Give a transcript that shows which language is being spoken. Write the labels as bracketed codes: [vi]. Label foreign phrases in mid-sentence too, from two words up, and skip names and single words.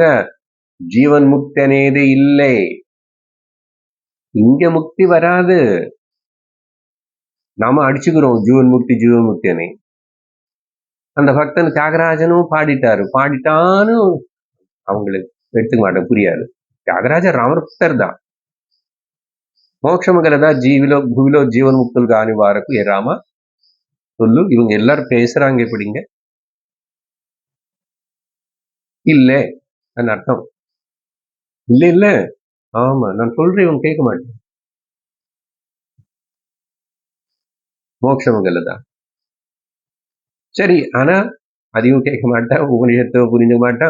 [ta] ஜீவன் முக்தி అనేది இல்லை, இங்க முக்தி வராது. நாம அடிச்சுக்கிறோம் ஜீவன் முக்தின்னு. அந்த பக்தன் தியாகராஜனும் பாடிட்டான்னு அவங்களுக்கு எடுத்துக்க மாட்டேன், புரியாது. தியாகராஜர் రామభక్తர் தான். [te] మోక్షము గలదా భూమిలో జీవన్ముక్తులు కాని వారకు ఏ రామ சொல்லு. [ta] இவங்க எல்லாரும் பேசுறாங்க எப்படிங்க? இல்ல அர்த்தம் இல்ல. ஆமா, நான் சொல்றேன், இவன் கேட்க மாட்டேன். [te] మోక్షము గలదా [ta] சரி, ஆனா அதையும் கேட்க மாட்டான், உபநிஷத்தை புரிஞ்சுக்க மாட்டான்.